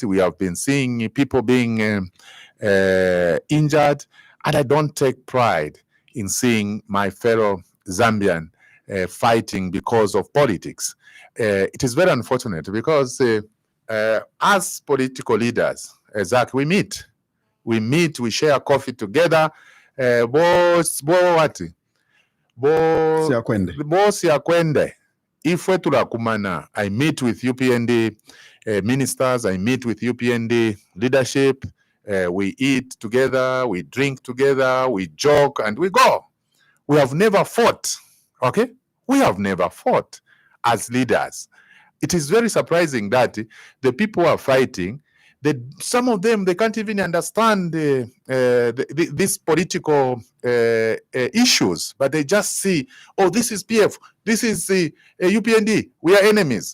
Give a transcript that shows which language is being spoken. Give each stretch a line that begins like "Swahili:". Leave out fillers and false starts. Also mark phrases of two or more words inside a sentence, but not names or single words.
English: We have been seeing people being injured, and I don't take pride in seeing my fellow Zambian fighting because of politics. It is very unfortunate because as political leaders, Zach, we meet, we share coffee together.
Bemba: Siakwende. Ifwe tulakumana.
English: I meet with UPND ministers, I meet with UPND leadership. We eat together, we drink together, we joke, and we go. We have never fought, okay? We have never fought as leaders. It is very surprising that the people who are fighting, some of them, they can't even understand these political issues, but they just see, oh, this is PF, this is UPND, we are enemies.